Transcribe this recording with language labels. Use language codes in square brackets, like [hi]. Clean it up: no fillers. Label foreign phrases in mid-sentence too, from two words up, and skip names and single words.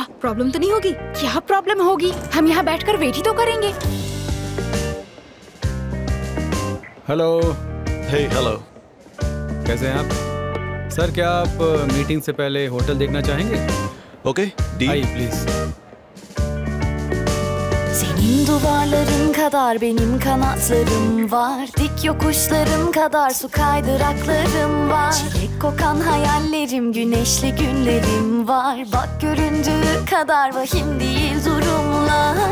[ur] پرابلم تو نہیں ہوگی? کیا پرابلم ہوگی، ہم یہاں بیٹھ کر ویٹ ہی تو کریں گے. ہیلو. [en] hey, hello. [ur] کیسے ہیں آپ? سر، کیا آپ میٹنگ سے پہلے ہوٹل دیکھنا چاہیں گے? اوکے, آئیے پلیز. [tr] Senin duvarların kadar benim kanatlarım var. Dik yokuşlarım kadar su kaydıraklarım var. Çilek kokan hayallerim, güneşli günlerim var. Bak göründüğü kadar vahim değil durumlar.